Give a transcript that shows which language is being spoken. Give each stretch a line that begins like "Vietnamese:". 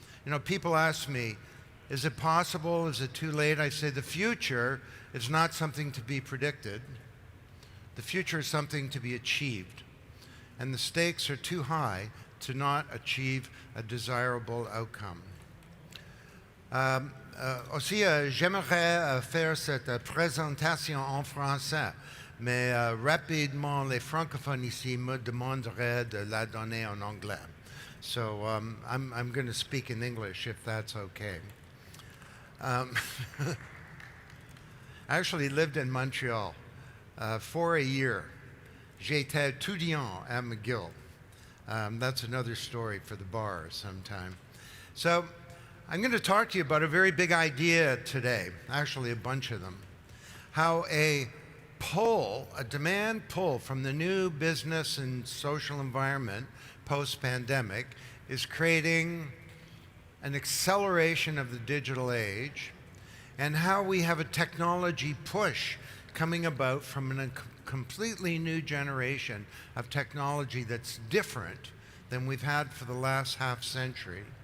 English: You know, people ask me, is it possible? Is it too late? I say the future is not something to be predicted. The future is something to be achieved. And the stakes are too high to not achieve a desirable outcome.
French: Aussi, j'aimerais faire cette présentation en français, mais rapidement, les francophones ici me demanderaient de la donner en anglais.
English: So I'm going to speak in English, if that's okay. I actually lived in Montreal for a year.
French: J'étais étudiant
English: at McGill. That's another story for the bar sometime. So I'm going to talk to you about a very big idea today, actually a bunch of them. How a demand pull from the new business and social environment post-pandemic is creating an acceleration of the digital age, and how we have a technology push coming about from a completely new generation of technology that's different than we've had for the last half century.